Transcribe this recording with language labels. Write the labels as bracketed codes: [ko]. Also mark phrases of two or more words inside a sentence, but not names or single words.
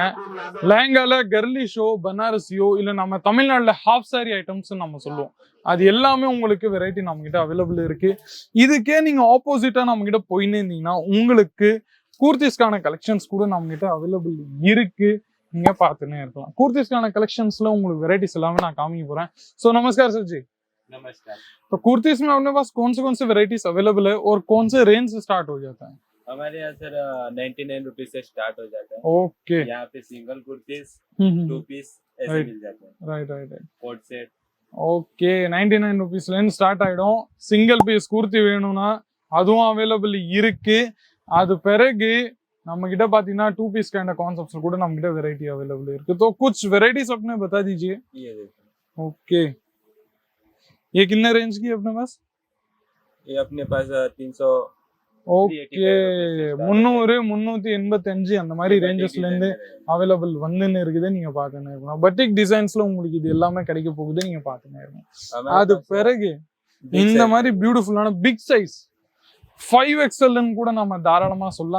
[ta] லெஹங்கால கர்லி ஷோ, பனாரசியோ இல்ல நம்ம தமிழ்நாடுல [en] half saree items [ta] நம்ம சொல்லுவோம். அது எல்லாமே உங்களுக்கு வெரைட்டி நம்ம கிட்ட அவைலபிள் இருக்கு. இதுக்கே நீங்க ஆப்போசிட்டா நம்ம கிட்ட போயின்னு இருந்தீங்கன்னா உங்களுக்கு கூர்த்திஸ்க்கான கலெக்ஷன்ஸ் கூட நம்ம கிட்ட அவைலபிள் இருக்கு. நீங்க பார்த்துன்னே இருக்கலாம். [en] kurtis collections-la [ta] உங்களுக்கு வெரைட்டிஸ் எல்லாமே நான் காமிக்க போறேன். [hi] सो नमस्कार सर जी। नमस्कार। तो कुर्तीज़ में अपने पास कौन से वेराइटीज अवेलेबल है और कौन से रेंज से स्टार्ट हो जाता है? हमारे यहाँ सर 99 रुपीज से स्टार्ट हो जाता है। ओके यहाँ पे [en] single kurtis [hi] 2 पीस ऐसे [en] Right. [hi] मिल जाते हैं। [en] right right right coat set [ta] ஓகே 99 ருபீஸ்ல இருந்து ஸ்டார்ட் ஆயிடும். [en] single piece [ta] குர்த்தி வேணும்னா அதுவும் அவைலபிள் இருக்கு. அது பிறகு நம்ம கிட்ட பாத்தீங்கன்னா [en] 2 piece kind concepts [ta] கூட நம்ம கிட்ட [en] variety available [ta] இருக்கு. [hi] तो कुछ वेराइटीज अपने बता दीजिए. ये देखो, ओके ये कितने रेंज की है अपने पास? ये अपने पास 300 [ta] ஓகே 300, 385 அந்த மாதிரி ரேஞ்சஸ்ல இருந்து அவைலபிள் வந்துன்னு இருக்குது. நீங்க பாத்துன்னு இருக்கணும். பட்டிக் டிசைன்ஸ்ல உங்களுக்கு இது எல்லாமே கிடைக்க போகுது. நீங்க பாத்துன்னு இருக்கணும். அது பிறகு இந்த மாதிரி பியூட்டிஃபுல்லான [en] big size [ta] 5XL கூட நம்ம தாராளமா சொல்லலாம்.